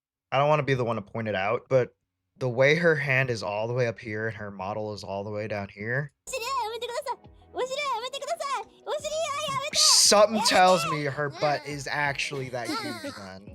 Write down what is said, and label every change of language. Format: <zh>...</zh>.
<en>I don't want to be the one to point it out, but the way her hand is all the way up here and her model is all the way down here.</en> <ja>お尻はやめてください。お尻はやめてください。お尻はやめて。</ja> <en>Something tells me her butt is actually that huge then.</en>